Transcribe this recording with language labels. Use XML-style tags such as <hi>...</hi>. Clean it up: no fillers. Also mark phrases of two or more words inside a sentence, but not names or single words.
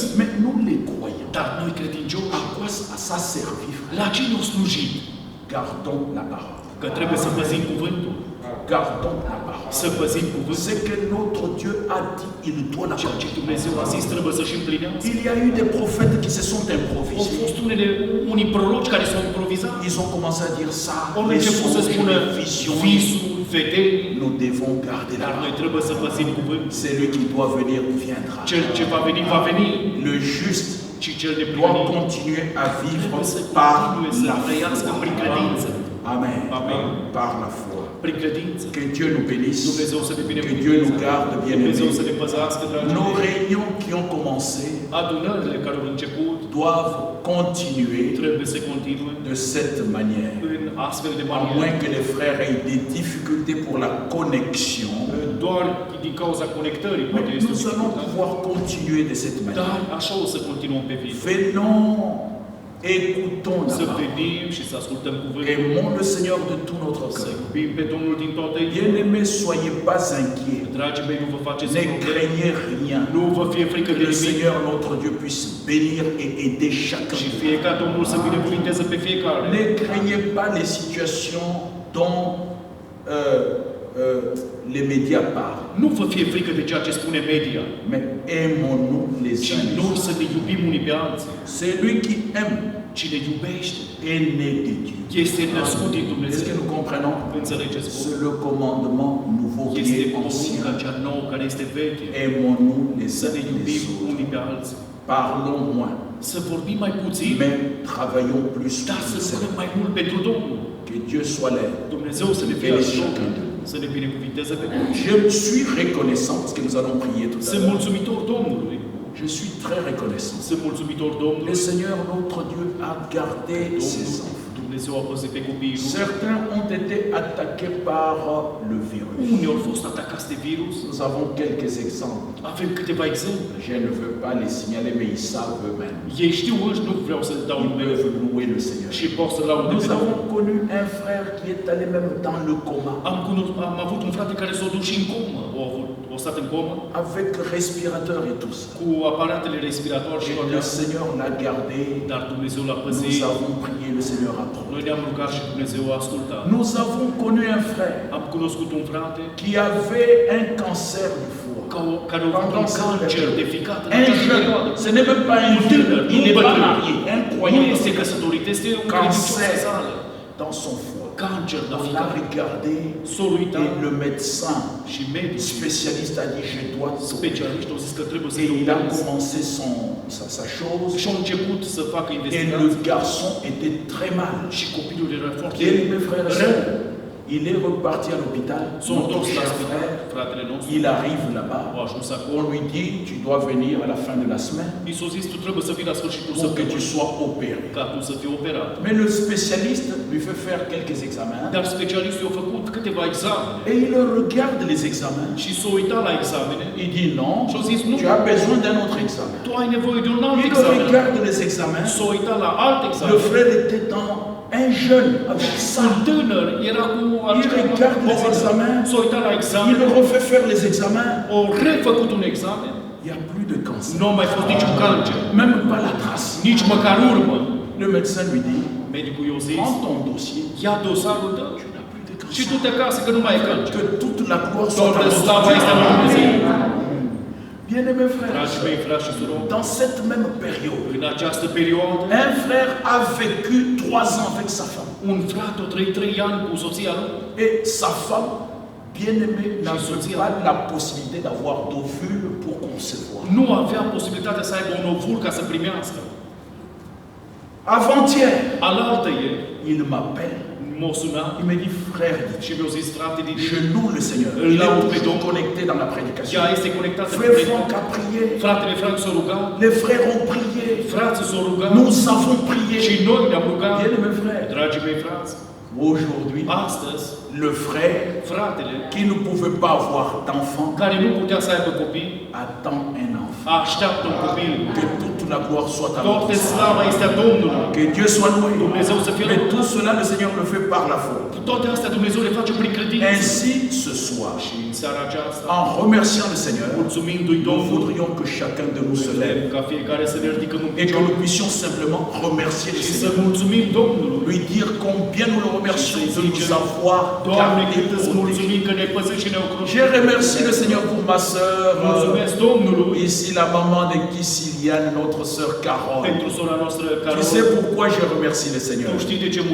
<fr>Mais nous les croyons.</fr> <ro>Dar noi credincioși,</ro> <fr>À quoi ça servit, frère?</fr> <ro>la ce ne-au slujit?</ro> <fr>Gardons la parole.</fr> <ro>Că trebuie să păzim cuvântul.</ro> <fr>Gardons la parole.</fr> <ro>Să păzim cuvântul.</ro> <fr>Ce que notre Dieu a dit, il doit</fr> <ro>Ceea ce</ro> <fr>l'accomplir.</fr> <ro>Dumnezeu a zis trebuie să-și împlinească.</ro> <fr>Il y a eu des prophètes qui se sont</fr> <ro>Au</ro> <fr>improvisés.</fr> <ro>fost unii proroci care s-au improvizat.</ro> <fr>Ils ont commencé à dire ça.</fr> <ro>Au</ro> <fr>Les</fr> <ro>început să</ro> <fr>songes,</fr> <ro>spună</ro> <fr>les visions.</fr> <ro>visul, vedeni,</ro> <fr>nous devons garder la</fr> <ro>dar noi</ro> <fr>parole.</fr> <ro>trebuie să păzim cuvântul.</ro> <fr>Celui qui doit venir viendra.</fr> <ro>Cel ce va veni, va veni.</ro> <fr>Le juste</fr> <ro>Și cel</ro> <fr>doit</fr> <ro>neprihănit</ro> <fr>continuer à vivre</fr> <ro>trebuie să</ro> <fr>par</fr> <ro>continue să</ro> <fr>la</fr> <ro>trăiască prin</ro> <fr>foi.</fr> <ro>credință.</ro> <fr>Amen.</fr> <ro>Amen.</ro> <fr>Par la foi.</fr> <ro>Prin credință.</ro> <fr>Que Dieu nous bénisse.</fr> <ro>Dumnezeu să ne</ro> <fr>Que Dieu nous</fr> <ro>binecuvânteze.</ro> <fr>garde bien</fr> <ro>Dumnezeu să ne</ro> <fr>aimés.</fr> <ro>păzească, dragii</ro> <fr>Nos</fr> <ro>mei.</ro> <fr>réunions qui ont commencé</fr> <ro>Adunările care au început</ro> <fr>doivent continuer</fr> <ro>trebuie să continue</ro> <fr>de cette manière.</fr> <ro>în astfel de</ro> <fr>À</fr> <ro>maniere.</ro> <fr>moins que les frères aient des difficultés pour la connexion,</fr> <ro>Doar din cauza conectării poate</ro> <fr>mais</fr> <ro>este o</ro> <fr>nous allons</fr> <ro>dificultate.</ro> <fr>pouvoir continuer de cette</fr> <ro>Dar</ro> <fr>manière.</fr> <ro>așa o să continuăm pe viitor.</ro> <fr>Venons, écoutons la</fr> <ro>Să</ro> <fr>parole.</fr> <ro>venim și să ascultăm cuvântul.</ro> <fr>Aimons le Seigneur de tout notre</fr> <ro>Să</ro> <fr>cœur.</fr> <ro>iubim pe Domnul din toată inima.</ro> <fr>Bien-aimés, soyez pas inquiets.</fr> <ro>Dragii mei, nu vă faceți</ro> <fr>Ne</fr> <ro>probleme.</ro> <fr>craignez rien.</fr> <ro>Nu vă fie frică</ro> <fr>Que</fr> <ro>de</ro> <fr>le</fr> <ro>nimic.</ro> <fr>Seigneur notre Dieu puisse bénir et aider chacun.</fr> <ro>Și fie ca Domnul să binecuvinteze pe fiecare.</ro> <fr>Ne craignez pas les situations dont les médias parlent,</fr> <ro>Nu vă fie frică de ceea ce spune media.</ro> <fr>mais aimons-nous les</fr> <ro>Și</ro> <fr>uns les</fr> <ro>noi</ro> <fr>autres.</fr> <ro>să ne iubim unii pe alții.</ro> <fr>Celui qui aime</fr> <ro>Cine iubește</ro> <fr>est né de Dieu.</fr> <ro>este născut din</ro> <fr>Est-ce que</fr> <ro>Dumnezeu.</ro> <fr>nous comprenons?</fr> <ro>Înțelegeți cum?</ro> <fr>C'est le commandement nouveau qui</fr> <ro>Este</ro> <fr>est</fr> <ro>porunca</ro> <fr>ancien.</fr> <ro>cea nouă care este veche.</ro> <fr>Aimons-nous les</fr> <ro>Să</ro> <fr>uns</fr> <ro>ne</ro> <fr>les</fr> <ro>iubim</ro> <fr>autres.</fr> <ro>unii pe alții.</ro> <fr>Parlons moins,</fr> <ro>Să vorbim mai puțin,</ro> <fr>mais travaillons plus</fr> <ro>dar să</ro> <fr>pour le</fr> <ro>lucrăm</ro> <fr>Seigneur.</fr> <ro>mai mult pentru Domnul.</ro> <fr>Que Dieu soit là.</fr> <ro>Dumnezeu să ne fie ajutor, să ne binecuvinteze pe toți.</ro> <fr>Je suis reconnaissant parce que nous allons prier tout à</fr> <ro>Sunt</ro> <fr>l'heure.</fr> <ro>mulțumitor Domnului.</ro> <fr>Je suis très reconnaissant.</fr> <ro>Sunt mulțumitor</ro> <fr>Le</fr> <ro>Domnului.</ro> <fr>Seigneur, notre Dieu, a gardé ses enfants.</fr> <ro>Dumnezeu a păzit pe copiii lui.</ro> <fr>Certains ont été attaqués par le virus.</fr> <ro>Unii au fost atacați de virus.</ro> <fr>Nous avons quelques exemples.</fr> <ro>Avem câteva exemple.</ro> <fr>Je ne veux pas les signaler, mais ils savent eux-mêmes.</fr> <ro>Ei știu își, nu vreau să dau</ro> <fr>Ils</fr> <ro>numele.</ro> <fr>peuvent louer le Seigneur.</fr> <ro>Și pot să laude</ro> <fr>Nous</fr> <ro>pe Domnul.</ro> <fr>avons connu un frère qui est allé même dans le coma,</fr> <ro>Am avut un frate care s-a dus și în comă. A stat în comă</ro> <fr>avec respirateur et tout ça.</fr> <ro>cu aparatele respiratoare și</ro> <fr>Et</fr> <ro>toate</ro> <fr>le</fr> <ro>astea.</ro> <fr>Seigneur l'a gardé.</fr> <ro>Dar Dumnezeu l-a</ro> <fr>Nous</fr> <ro>păzit.</ro> <fr>avons prié, le Seigneur a pris.</fr> <ro>Noi ne-am rugat și Dumnezeu a ascultat.</ro> <fr>Nous avons connu un frère</fr> <ro>Am cunoscut un frate</ro> <fr>qui avait un cancer du foie.</fr> <ro>care a avut un cancer de ficat în</ro> <fr>Un</fr> <ro>această</ro> <fr>jeune,</fr> <ro>perioadă.</ro> <fr>ce n'est même pas un</fr> <ro>Un</ro> <fr>vieux,</fr> <ro>tânăr,</ro> <fr>il</fr> <ro>nu</ro> <fr>n'est pas</fr> <ro>bătrân.</ro> <fr>marié, un</fr> <ro>Nu</ro> <fr>croyant</fr> <ro>este căsătorit, este un</ro> <fr>Cancer.</fr> <ro>credincios sală.</ro> <fr>dans son foie.</fr> <ro>Cancer la</ro> <fr>On l'a</fr> <ro>ficat.</ro> <fr>regardé</fr> <ro>S-a uitat</ro> <fr>et le médecin</fr> <ro>și medicii</ro> <fr>spécialiste a dit je dois t'opérer.</fr> <ro>specialiști au zis că trebuie să</ro> <fr>Et il a</fr> <ro>opereze.</ro> <fr>commencé sa chose</fr> <ro>Și au început să facă</ro> <fr>et</fr> <ro>investigații.</ro> <fr>le garçon était très mal.</fr> <ro>Și copilul era foarte</ro> <fr>Bien, mes frères et</fr> <ro>rău.</ro> <fr>sœurs, il est reparti à l'hôpital.</fr> <ro>S-a</ro> <fr>Notre</fr> <ro>întors la</ro> <fr>cher</fr> <ro>spital,</ro> <fr>frère,</fr> <ro>fratele nostru.</ro> <fr>il arrive là-bas.</fr> <ro>Au ajuns</ro> <fr>On</fr> <ro>acolo.</ro> <fr>lui dit tu dois venir à la fin de la semaine</fr> <ro>I s-a zis, tu trebuie să vii la sfârșitul</ro> <fr>pour que tu</fr> <ro>săptămânii</ro> <fr>sois opéré.</fr> <ro>ca tu să fii operat.</ro> <fr>Mais le spécialiste lui fait faire quelques examens</fr> <ro>Dar specialistul a făcut câteva examene</ro> <fr>et il regarde les examens.</fr> <ro>și s-a uitat la examene.</ro> <fr>Il dit non,</fr> <ro>Și-a zis, nu,</ro> <fr>tu as besoin d'un autre examen.</fr> <ro>tu ai nevoie de un alt</ro> <fr>Il</fr> <ro>examen.</ro> <fr>regarde les examens.</fr> <ro>S-a uitat la alt</ro> <fr>Le</fr> <ro>examen.</ro> <fr>frère était dans un jeune avec ça.</fr> <ro>Un tânăr era cu</ro> <fr>regarde les examens.</fr> <ro>S-a uitat la</ro> <fr>Il</fr> <ro>examen.</ro> <fr>refait faire les examens.</fr> <ro>Au refăcut un examen.</ro> <fr>Il n'y a plus de cancer.</fr> <ro>Nu a mai fost niciun cancer.</ro> <fr>Même pas la trace.</fr> <ro>Nici măcar urmă.</ro> <fr>Le médecin lui dit,</fr> <ro>Medicul i-a zis,</ro> <fr>prends ton dossier.</fr> <ro>ia dosarul tău</ro> <fr>Tu n'as plus de</fr> <ro>și</ro> <fr>cancer.</fr> <ro>du-te acasă că nu mai e cancer.</ro> <fr>Que toute la gloire soit à</fr> <ro>Toată</ro> <fr>notre</fr> <ro>slava este la Dumnezeu.</ro> <fr>Dieu. Bien-aimés frères,</fr> <ro>Dragii mei, frați și surori,</ro> <fr>dans cette même période,</fr> <ro>în această perioadă,</ro> <fr>un frère a vécu 3 ans avec sa femme.</fr> <ro>un frate a trăit 3 ani cu soția lui</ro> <fr>Et sa femme, bien-aimée, n'avait</fr> <ro>soția.</ro> <fr>pas la possibilité d'avoir d'ovule pour concevoir.</fr> <ro>nu avea posibilitatea să aibă un ovul ca să primească.</ro> <fr>Avant-hier,</fr> <ro>Alaltă ieri,</ro> <fr>il m'appelle,</fr> <ro>m-a sunat</ro> <fr>il me dit, frère,</fr> <ro>și mi-a zis, frate Didi,</ro> <fr>je loue le Seigneur. Il Il a est oublié toujours donc. connecté dans la prédication.</fr> <ro>ea este conectată cu</ro> <fr>Frère</fr> <ro>tine.</ro> <fr>Franck a prié,</fr> <ro>Fratele Frank s-a rugat,</ro> <fr>les frères ont prié,</fr> <ro>frații s-au rugat</ro> <fr>nous avons</fr> <ro>și</ro> <fr>prié.</fr> <ro>noi ne-am rugat.</ro> <fr>Bien-aimés frères,</fr> <ro>Dragii mei frați,</ro> <fr>aujourd'hui,</fr> <ro>astăzi,</ro> <fr>le frère</fr> <ro>fratele</ro> <fr>qui ne pouvait pas avoir d'enfant</fr> <ro>care nu putea să aibă copii,</ro> <fr>attend un enfant.</fr> <ro>așteaptă un copil.</ro> <fr>Que toute la gloire soit à</fr> <ro>Toată</ro> <fr>notre</fr> <ro>slava este a Domnului.</ro> <fr>Que Dieu soit loué.</fr> <ro>Dumnezeu să fie</ro> <fr>Mais</fr> <ro>lăudat.</ro> <fr>tout cela, le Seigneur le fait par la foi.</fr> <ro>Toate astea Dumnezeu le face prin credință.</ro> <fr>Ainsi, ce soir,</fr> <ro>Și în seara aceasta,</ro> <fr>en remerciant le Seigneur,</fr> <ro>mulțumindu-i</ro> <fr>nous</fr> <ro>Domnul,</ro> <fr>voudrions que chacun de nous se</fr> <ro>vrem</ro> <fr>lève</fr> <ro>ca fiecare să ne ridicăm în</ro> <fr>et que</fr> <ro>picioare</ro> <fr>nous puissions simplement remercier le</fr> <ro>și să</ro> <fr>Seigneur.</fr> <ro>mulțumim Domnului.</ro> <fr>Lui dire combien nous le remercions de nous avoir</fr> <ro>Doamne,</ro> <fr>gardés,</fr> <ro>cât îți</ro> <fr>protégés.</fr> <ro>mulțumim că ne-ai păzit și ne-ai ocrotit.</ro> <fr>Je remercie le Seigneur pour ma sœur,</fr> <ro>Mulțumesc Domnului</ro> <fr>ici la maman de Kissiliane, notre sœur Carole.</fr> <ro>pentru sora noastră</ro> <fr>Tu sais</fr> <ro>Carol.</ro> <fr>pourquoi je remercie le Seigneur?</fr> <ro>Tu știi de ce</ro>